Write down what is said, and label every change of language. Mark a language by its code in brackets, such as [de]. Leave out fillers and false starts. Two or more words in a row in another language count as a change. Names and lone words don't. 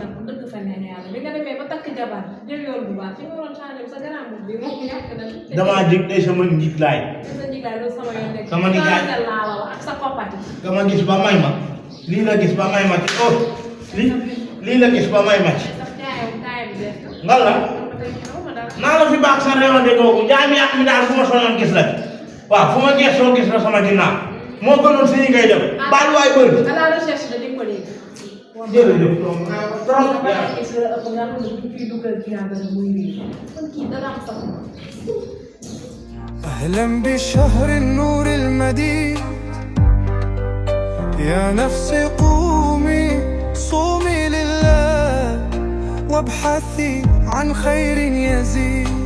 [wo] damaa jig de sama njiit laay sama nijaay dama gis ba may ma lii la gis ba may ma ci oh lii la gis ba may ma ci ngal la naa la fi baax sa réewante googu jaay mi yàq mi daal fu ma soñoon gis la waaw fu ma geesoo gis la sama ginnaaw moo gënoon si ñi ngay def baal waay bëri jërëjëf [ar] أهلا بشهر النور المديد يا نفسي قومي صومي لله وابحثي عن خير يزيد